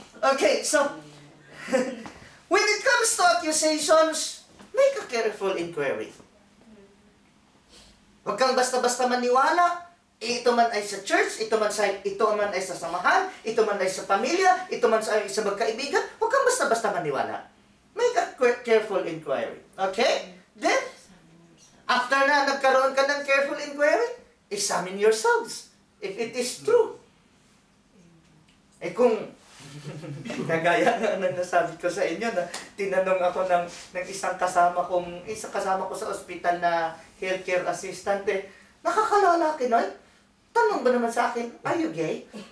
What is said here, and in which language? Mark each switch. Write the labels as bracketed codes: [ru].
[en] Okay, so, when it comes to accusations, make a careful inquiry. [tl] Huwag kang basta-basta maniwala, ito man ay sa church, ito man ay sa samahan, ito man ay sa pamilya, ito man ay sa magkaibigan, huwag kang basta-basta maniwala. [en] Make a careful inquiry. Okay? Then, after [tl] na nagkaroon ka ng [en] careful inquiry, examine yourselves if it is true. [tl] Kung kagaya nga ng nasabi ko sa inyo na tinanong ako ng isang kasama ko sa ospital na healthcare assistant, nakakalala Noy. Tanong ba naman sa akin, [en] are you gay?